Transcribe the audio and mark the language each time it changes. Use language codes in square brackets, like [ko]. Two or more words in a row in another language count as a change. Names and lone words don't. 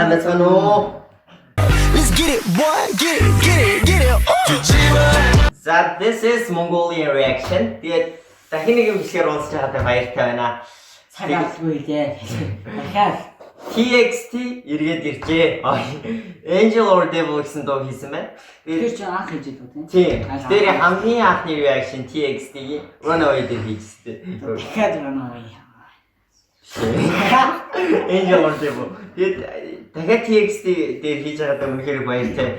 [en] let's go. Let's get it, boy. Get it. За this is Mongolian reaction. [mn] Тэгээд дахин нэг юм хэлэхээр уулзж байгаадаа баяртай байна. Цагаалгүй дээ. Дахиад TXT эргээд иржээ. Angel or Devil гэсэн дуу хийсэн байна. тэр чинь анх хийж идэв Тийм. тийм. Тэр хамгийн анхны reaction TXT-ийн Runaway дээр хийжтэй. Дахиад Runaway. Angel or Devil. Тэгээд дахиад TXT дээр хийж байгаадаа үнэхээр баяртай.